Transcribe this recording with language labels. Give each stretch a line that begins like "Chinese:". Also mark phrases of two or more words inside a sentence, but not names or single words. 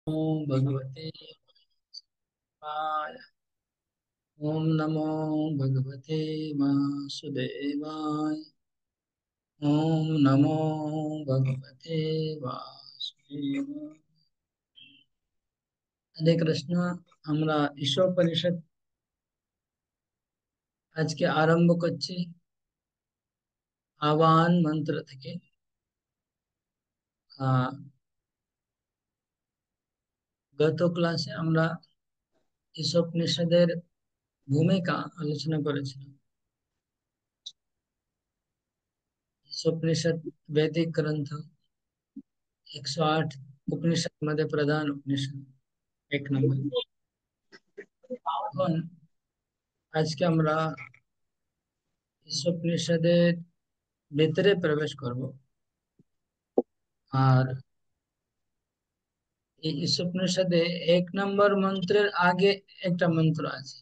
Sanskrit: ओम भगवते वाय। ओम नमो भगवते वासुदेवाय। ओम नमो भगवते वासुदेवाय। हरे कृष्ण।
Bangla: আমরা ঈশ্বরোপনিষদ আজকে আরম্ভ করছি আহ্বান মন্ত্র থেকে। আহ, গত ক্লাসে আমরা ঈশ্বরোপনিষদের ভূমিকা আলোচনা করেছিলাম। ঈশ্বরোপনিষদ বৈদিক গ্রন্থ 108 উপনিষদ মধ্যে প্রধান উপনিষদ এক নম্বর। এখন আজকে আমরা ঈশ্বরোপনিষদের ভিতরে প্রবেশ করব। আর এই ঈশ্বরোপনিষদে এক নম্বর মন্ত্রের আগে একটা মন্ত্র আছে।